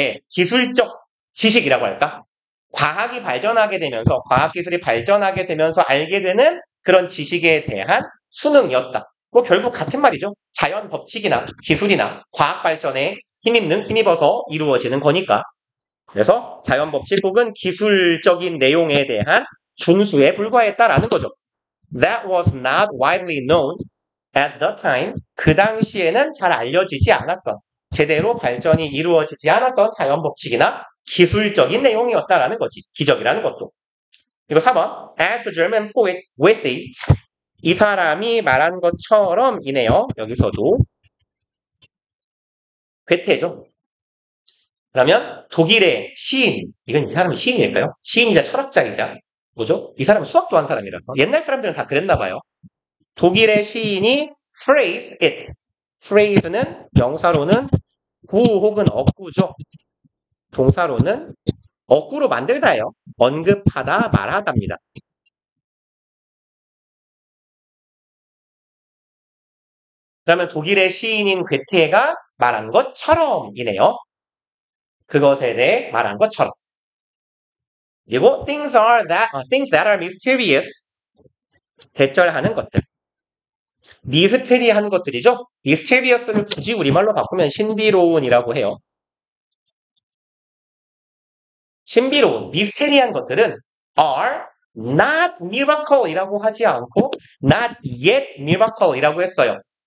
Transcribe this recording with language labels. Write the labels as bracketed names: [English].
[Korean] 기술적 지식이라고 할까? 과학이 발전하게 되면서 과학기술이 발전하게 되면서 알게 되는 그런 지식에 대한 수능이었다. 뭐 결국 같은 말이죠. 자연 법칙이나 기술이나 과학 발전에 힘입어서 이루어지는 거니까. 그래서 자연 법칙 혹은 기술적인 내용에 대한 준수에 불과했다라는 거죠. [English] That was not widely known at the time. [Korean] 그 당시에는 잘 알려지지 않았던, 제대로 발전이 이루어지지 않았던 자연 법칙이나 기술적인 내용이었다라는 거지. 기적이라는 것도. 그리고 4번. [English] As the German poet Goethe. [Korean] 이 사람이 말한 것처럼이네요. 여기서도. 괴테죠. 그러면 독일의 시인, 이건 이 사람이 시인일까요? 시인이자 철학자이자 뭐죠? 이 사람은 수학도 한 사람이라서 옛날 사람들은 다 그랬나 봐요. 독일의 시인이 [English] phrase it. [Korean] phrase는 명사로는 구 혹은 어구죠. 동사로는 어구로 만들다예요. 언급하다, 말하다입니다. 그러면 독일의 시인인 괴테가 말한 것처럼이네요. 그것에 대해 말한 것처럼. 그리고 [English] things that are mysterious. [Korean] 대절하는 것들. 미스테리한 것들이죠. misterious를 굳이 우리말로 바꾸면 신비로운이라고 해요. 신비로운, 미스테리한 것들은 [English] are not miracle [Korean] 이라고 하지 않고 [English] not yet miracle [Korean] 이라고 했어요.